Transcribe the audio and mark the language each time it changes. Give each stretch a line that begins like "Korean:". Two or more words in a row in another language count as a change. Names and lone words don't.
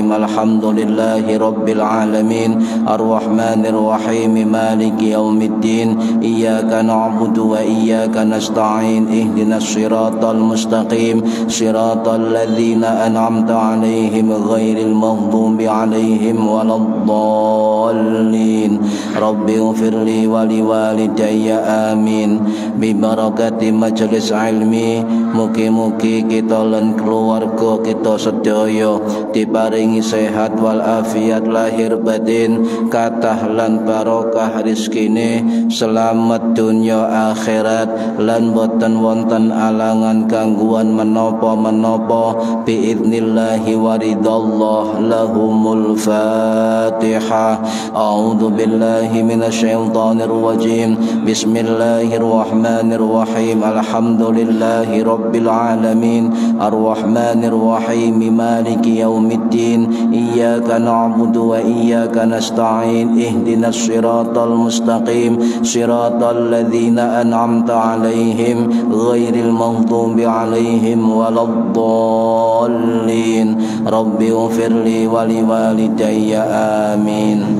Arabic: الحمد لله رب العالمين الرحمن الرحيم مالك يوم الدين إياك نعبد وإياك نستعين اهدنا الصراط المستقيم صراط الذين أنعمت عليهم غير المغضوب عليهم ولا الضالين رب اغفر لي ولوالدي آمين.
Javanese: ببركة majelis ilmi mugi-mugi kita lan keluarga kita sedaya diparingi sehat wal afiat lahir batin kathah lan barokah rezekine selamat dunya akhirat lan boten wonten alangan gangguan menapa-menapa
Arabic: بإذن الله ورضا الله لهم الفاتحة. أعوذ بالله من الشيطان الرجيم. بسم الله الرحمن الرحيم. الحمد لله رب العالمين الرحمن الرحيم مالك يوم الدين إياك نعبد وإياك نستعين اهدنا الصراط المستقيم صراط الذين أنعمت عليهم غير المغضوب عليهم ولا الضالين رب اغفر لي ولوالدي آمين.